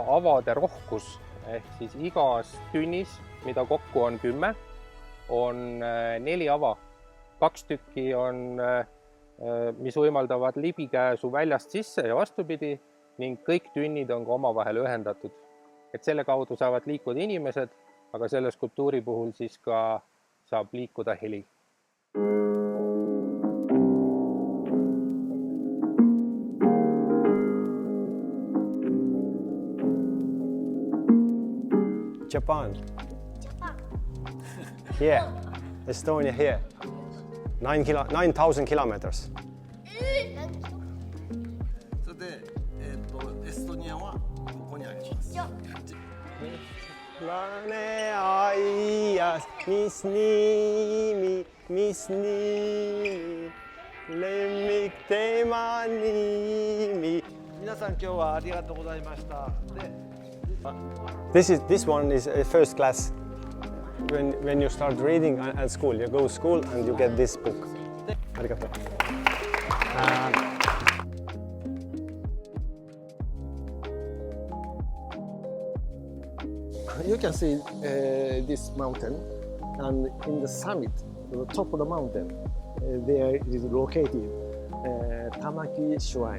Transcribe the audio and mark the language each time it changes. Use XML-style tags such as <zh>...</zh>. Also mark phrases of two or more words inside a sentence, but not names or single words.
<et>avade rohkus, ehk siis igas tünnis, mida kokku on 10, on 4 ava. 2 tükki on, mis võimaldavad libikäesu väljast sisse ja vastupidi ning kõik tünnid on ka omavahel ühendatud. Et selle kaudu saavad liikuda inimesed, aga selle skulptuuri puhul siis ka saab liikuda heli.</et> <en>Japan. Here. Estonia here. 9,000 kilometers.</en> <ja>それで、エストニアはここにあります。</ja> <et>Lane aias, mis nimi, lemmik tema nimi.</et> <ja>皆さん今日はありがとうございました。</ja> <en>This one is first class. when you start reading at school. You go to school and you get this book.</en> <ja>Arigato.</ja> <en>You can see this mountain, and in the summit, the top of the mountain, there is located Tamaki Shrine.</en>